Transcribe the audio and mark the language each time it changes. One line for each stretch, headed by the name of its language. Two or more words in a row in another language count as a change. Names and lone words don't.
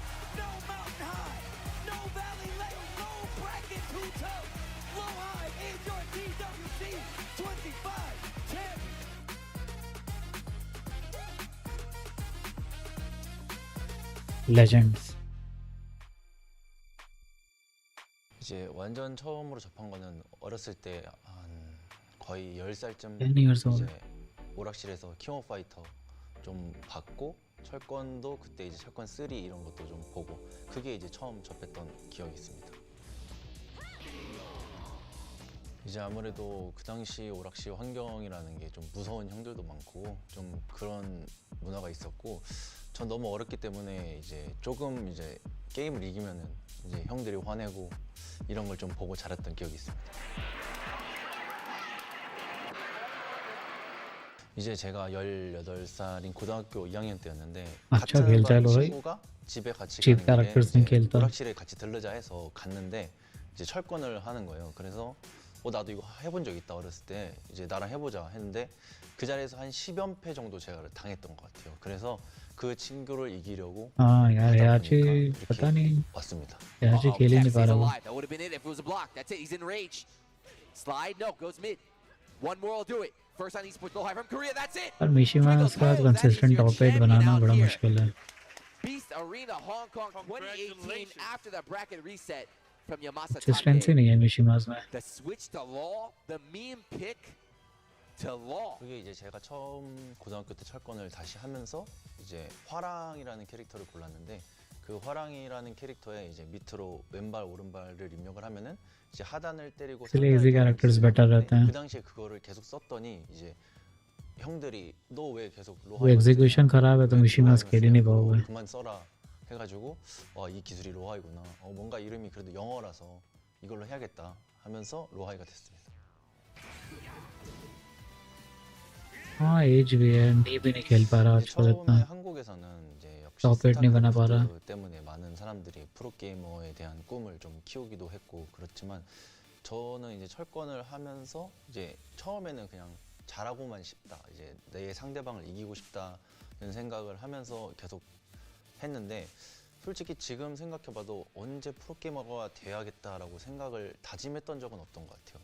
English: No mountain high, no valley lake, no bracket too tough. Low high is your TWC 25 champion. Legends.
Korean: 이제 완전 처음으로 접한 거는 어렸을 때 한 거의 10살쯤
English: 10 years old.
Korean: 이제 오락실에서 킹 오브 파이터 좀 봤고 철권도 그때 이제 철권 3 이런 것도 좀 보고 그게 이제 처음 접했던 기억이 있습니다. 이제 아무래도 그 당시 오락실 환경이라는 게 좀 무서운 형들도 많고 좀 그런 문화가 있었고 전 너무 어렸기 때문에 이제 조금 이제 게임을 이기면은 이제 형들이 화내고 이런 걸 좀 보고 자랐던 기억이 있습니다. 이제 제가 18살인 고등학교 2학년 때였는데
Hindi: अच्छा
Korean: 같은
Hindi: खेलता है
Korean: 반
Hindi: लो भाई.
Korean: 친구가 집에 같이
English: Cheap
Korean: 가는
English: characters
Korean: 길에
Hindi: नहीं
Korean: 이제
Hindi: खेलता.
Korean: 오락실에 같이 들르자 해서 갔는데 이제 철권을 하는 거예요. 그래서 나도 이거 해본 적 있다 어렸을 때 이제 나랑 해보자 했는데 그 자리에서 한 10연 패 정도 제가 당했던 것 같아요. 그래서 그 친구를 이기려고
Hindi: हाँ यार
Korean: 하다
Hindi: याची
Korean: 보니까
Hindi: पता
Korean: 이렇게
Hindi: नहीं
Korean: 왔습니다.
Hindi: याची खेल ही नहीं पा रहा वो.
English: That would have been it if it was a block. That's it. He's in rage. Slide. No. Goes mid. One more will do it. First on esports low high from Korea. That's it.
Hindi: पर मिशिमा उसके बाद
English: consistent top 8
Hindi: बनाना बड़ा मुश्किल है.
English: Beast Arena Hong Kong 2018 after the bracket reset from Yamasa
Hindi: Consistency नहीं है मिशिमास में.
English: The switch to law. The meme pick to law.
Korean: 그게 이제 제가 처음 고등학교 때 철권을 다시 하면서 이제 화랑이라는 캐릭터를 골랐는데 그 화랑이라는 캐릭터에 이제 밑으로 왼발 오른발을 입력을 하면은 이제 하단을 때리고
Hindi: इसलिए
English: easy characters better
Hindi: रहते हैं.
Korean: 그 당시에 그거를 계속 썼더니 이제 형들이 너 왜 계속
Hindi: वो
Korean: 로하이
Hindi: execution खराब है तो मिशिमा खेल ही नहीं पाओगे.
Korean: 그만 써라 해가지고 이 기술이 로하이구나. 뭔가 이름이 그래도 영어라서 이걸로 해야겠다 하면서 로하이가 됐습니다.
Hindi: हाँ एज भी है नी भी नहीं खेल पा रहा आजकल
Korean: 처음에
Hindi: इतना.
Korean: 한국에서는 이제 역시
English: top 8
Hindi: नहीं बना पा रहा.
Korean: 스타크래프트 때문에 많은 사람들이 프로게이머에 대한 꿈을 좀 키우기도 했고 그렇지만 저는 이제 철권을 하면서 이제 처음에는 그냥 잘하고만 싶다, 이제 내 상대방을 이기고 싶다는 생각을 하면서 계속 했는데, 솔직히 지금 생각해봐도 언제 프로게이머가 돼야겠다라고 생각을 다짐했던 적은 없던 것 같아요.